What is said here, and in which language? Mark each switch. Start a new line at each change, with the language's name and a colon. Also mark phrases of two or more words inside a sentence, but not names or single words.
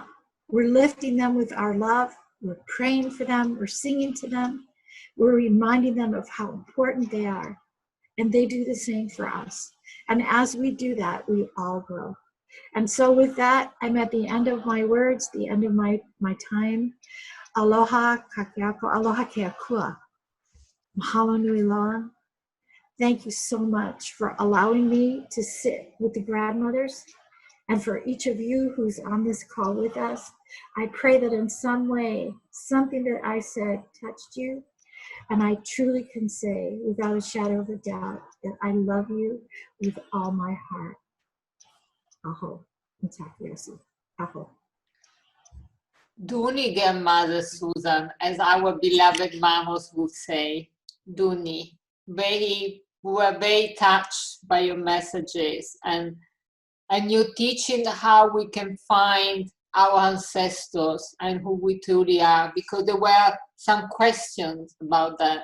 English: We're lifting them with our love. We're praying for them. We're singing to them. We're reminding them of how important they are. And they do the same for us. And as we do that, we all grow. And so with that, I'm at the end of my words, the end of my time.
Hawaiian: Aloha kakeako, aloha keakua. Mahalo nui loa.
English: Thank you so much for allowing me to sit with the grandmothers. And for each of you who's on this call with us, I pray that in some way, something that I said touched you. And I truly can say, without a shadow of a doubt, that I love you with all my heart.
Lakota: Aho. Mitakuyesu. Aho.
English: Duni, Grandmother Susan, as our beloved mamas would say, Duni. We were very touched by your messages and your teaching how we can find our ancestors and who we truly are, because there were some questions about that.